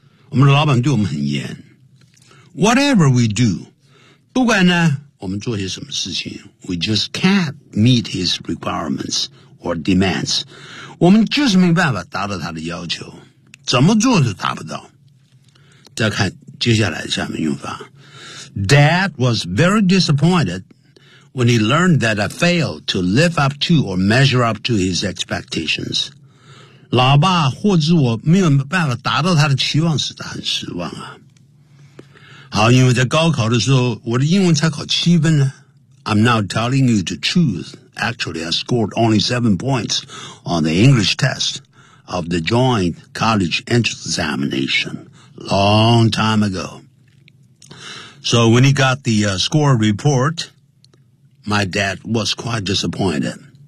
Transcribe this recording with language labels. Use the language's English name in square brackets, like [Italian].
[Chinese] 我们的老板对我们很严。 [English] Whatever we do, [Chinese] 不管呢我们做些什么事情 [English] we just can't meet his requirements or demands. [Chinese] 我们就是没办法达到他的要求。怎么做都达不到。再看接下来下面用法。 [English] Dad was very disappointed when he learned that I failed to live up to or measure up to his expectations. [Chinese] 老爸或者我没有办法达到他的期望时，他很失望啊。好，因为在高考的时候，我的英文才考七分呢。 [English] I'm now telling you the truth. Actually, I scored only 7 points on the English test of the joint college entrance examination long time ago. So when he got the score report, my dad was quite disappointed.